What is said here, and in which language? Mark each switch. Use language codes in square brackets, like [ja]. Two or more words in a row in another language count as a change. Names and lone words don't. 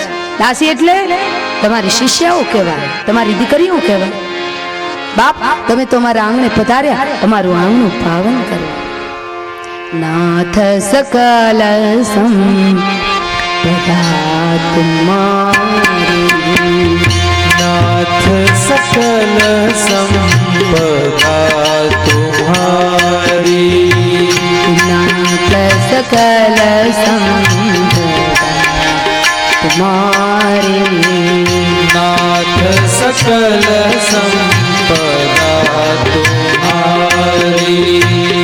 [gu] દાસી એટલે તમારી શિષ્યાઓ કહેવાય, તમારી દીકરીઓ કહેવાય. બાપ તમે તો અમારા આંગણે પધાર્યા, અમારું આંગણું પાવન કરો. [awa] नाथ सकल संपदा तुम्हारी, नाथ सकल संपदा तुम्हारी, नाथ सकल संपदा तुम्हारी, नाथ सकल संपदा तुम्हारी.